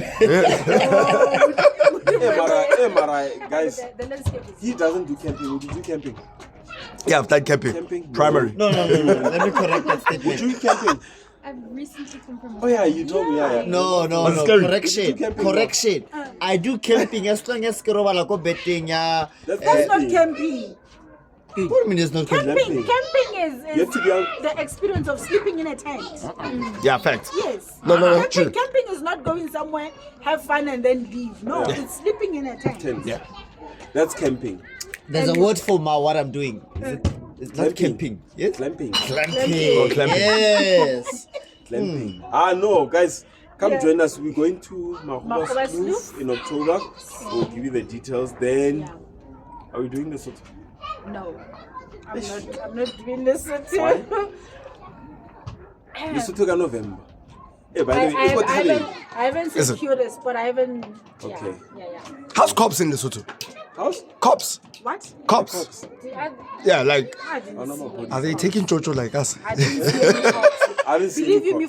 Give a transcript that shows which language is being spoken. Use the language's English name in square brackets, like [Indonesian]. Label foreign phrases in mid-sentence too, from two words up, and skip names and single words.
[English] MRI, guys, The landscape is. he doesn't do camping. Would you do camping? Yeah, I've done camping. Camping? Primary. No. Let me correct that Would statement. you do camping? I've recently come from. Oh yeah, you told me. Yeah. No. That's scary. Correction. You do camping, Correction. I do camping as long as [Tswana] ke robala ko beteng ya. [English] That's not camping. What do you mean it's not camping? Camping is You have to be on. the experience of sleeping in a tent. Yeah, fact. Yes. No, true. Camping is not going somewhere, have fun and then leave. No, Yeah. it's sleeping in a tent. Tent. Yeah. That's camping. There's a word for what I'm doing. It's not camping. Yes? Clamping. Clamping. Oh, clamping. Yes. Clamping. No, guys, come Yeah. join us. We're going to Makhosini Makhosini in October. We'll give you the details. Then, Yeah. are we doing this? No, I'm not doing this. Why? [Tswana] Lesotho ka November. [English] Hey, by the way, it's what happening. I haven't Is it? secured a spot. I haven't. Okay. Yeah. How's cops in Lesotho? House? Cops. What? Cops. Yeah, like, I didn't see any are they cops. taking Chocho like us? I didn't see any cops. I didn't see Believe any me,